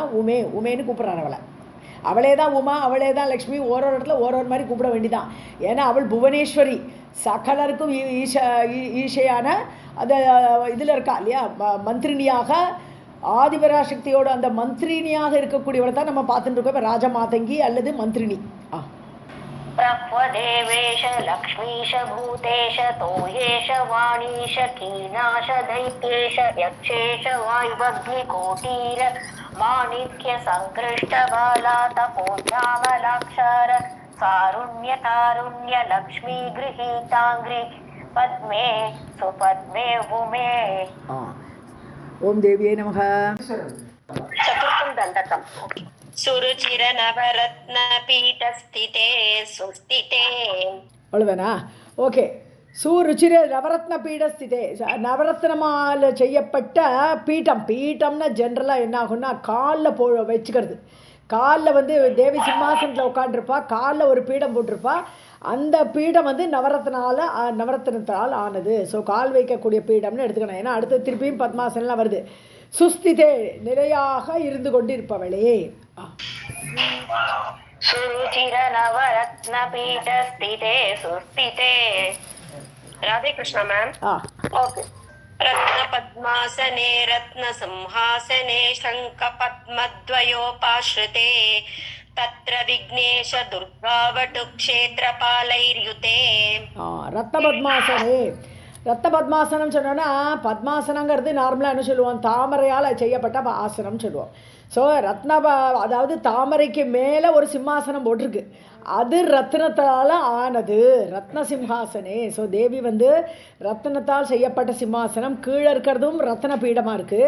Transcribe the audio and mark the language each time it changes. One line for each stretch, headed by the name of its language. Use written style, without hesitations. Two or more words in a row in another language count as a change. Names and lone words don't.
Tamil: உமே உமேன்னு கூப்பிட்றான் அவளை. அவளே தான் உமா, அவளே தான் லக்ஷ்மி. ஒரு இடத்துல ஒரு மாதிரி கூப்பிட வேண்டிதான். ஏன்னா அவள் புவனேஸ்வரி, சகலருக்கும் ஈஷையான அந்த இதில் இருக்கா இல்லையா, மந்திரினியாக ஆதிபராசக்தியோட அந்த மந்திரினியாக இருக்கக்கூடியவளை தான் நம்ம பார்த்துட்டு இருக்கோம். இப்போ ராஜமாதங்கி அல்லது மந்திரினி.
Sanskrit: प्रह्वदेवेश लक्ष्मीश भूतेश तोयेश वाणीश कीनाश दैत्येश यक्षेश वायुवग्निकोटीर माणिक्य संकृष्ट बालातपोज्ञामलाक्षर सारुण्य तारुण्य लक्ष्मी गृहीतांग्रि पद्मे सुपद्मे भूमे.
Tamil: ஓம் தேவியே நமக.
Sanskrit: चतुर्थं दण्डकम्. सुरुचिर नवरत्न पीठ स्थिते सुस्थिते.
Tamil: அவ்வளோதானா? ஓகே.
Sanskrit: सुरुचिर नवरत्न पीठस्थिते,
Tamil: நவரத்னமால் செய்யப்பட்ட பீட்டம். பீட்டம்னா ஜென்ரலாக என்ன ஆகும்னா காலில் வச்சுக்கிறது. காலில் வந்து தேவி சிம்மாசனத்தில் உட்காண்டிருப்பா, காலில் ஒரு பீடம் போட்டிருப்பா. அந்த பீடம் வந்து நவரத்னத்தால் ஆனது. ஸோ கால் வைக்கக்கூடிய பீடம்னு எடுத்துக்கணும். ஏன்னா அடுத்து திருப்பியும் பத்மாசனம்லாம் வருது. சுஸ்திதே, நிலையாக இருந்து கொண்டு இருப்பவளே.
Sanskrit: सुरुचिर नवरत्न पीठ स्थिते सुस्थिते.
English: राधे कृष्ण ma'am. okay.
Sanskrit: रत्न पद्मासने रत्न सिंहासने शंख पद्मद्वयोपाश्रिते तत्र विघ्नेश दुर्गावटु क्षेत्रपालैर्युते. रत्न पद्मासने.
Tamil: ரத்த பத்மாசனம் சொன்னோன்னா, பத்மாசனங்கிறது நார்மலாக என்ன சொல்லுவோம், தாமரையால் செய்யப்பட்ட ஆசனம் சொல்லுவோம். ஸோ அதாவது தாமரைக்கு மேலே ஒரு சிம்மாசனம் போட்டிருக்கு, அது ரத்னத்தால் ஆனது,
Sanskrit: रत्न सिंहासने.
Tamil: ஸோ தேவி வந்து ரத்னத்தால் செய்யப்பட்ட சிம்மாசனம், கீழே இருக்கிறதும் ரத்ன பீடமாக இருக்குது.